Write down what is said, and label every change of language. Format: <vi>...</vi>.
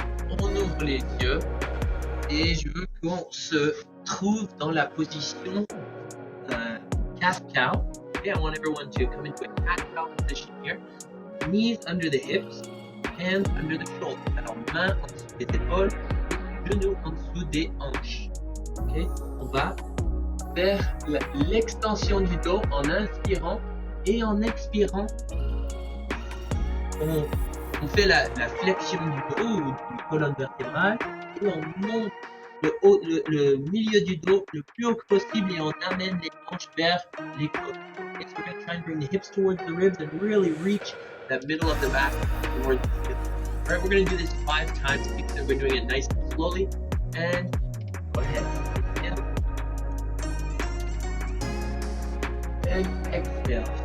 <fr>On ouvre les yeux et je veux qu'on se trouve dans la position cat-cow.</fr> <en>Okay, I want everyone to come into a cat-cow position here. Knees under the hips, hands under the shoulders.</en> <fr>Alors, mains en dessous des épaules, genoux en dessous des hanches. Okay, on va faire l'extension du dos en inspirant et en expirant. On fait la flexion du dos ou du colonne vertébrale et on monte le milieu du dos le plus haut que possible et on amène les hanches vers les côtes.</fr> <en>Okay, so we're going to try and bring the hips towards the ribs and really reach that middle of the back towards the hips. Alright, we're going to do this 5 times because we're doing it nice and slowly. And go ahead. Inhale. And exhale.</en>